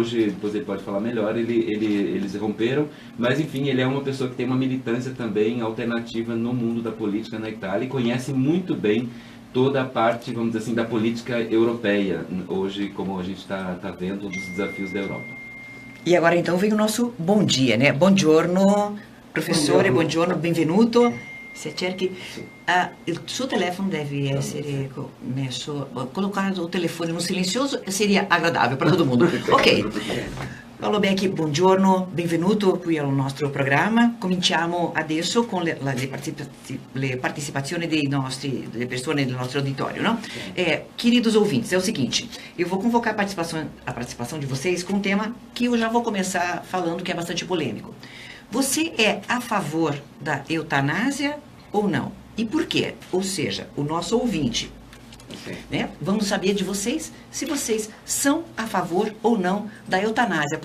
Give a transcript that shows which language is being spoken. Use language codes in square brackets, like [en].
[pt] Hoje, depois ele pode falar melhor, eles romperam, mas enfim, ele é uma pessoa que tem uma militância também alternativa no mundo da política na Itália e conhece muito bem toda a parte, vamos dizer assim, da política europeia, hoje, como a gente está vendo, dos desafios da Europa. E agora então vem o nosso bom dia, né? [it] Buongiorno, professore, buongiorno, benvenuto. Se cerchi, il suo telefono deve essere messo, [pt] colocato o telefone no silenzioso, seria agradável para todo mundo. Ok. [it] Paulo Beck, buongiorno, benvenuto qui al nostro programma. Cominciamo adesso con le partecipazioni delle persone del nostro auditório, não? [pt] Queridos ouvintes, é o seguinte, eu vou convocar a participação de vocês com um tema que eu já vou começar falando, que é bastante polêmico. Você é a favor da eutanásia ou não? E por quê? Ou seja, o nosso ouvinte, né? Vamos saber de vocês se vocês são a favor ou não da eutanásia.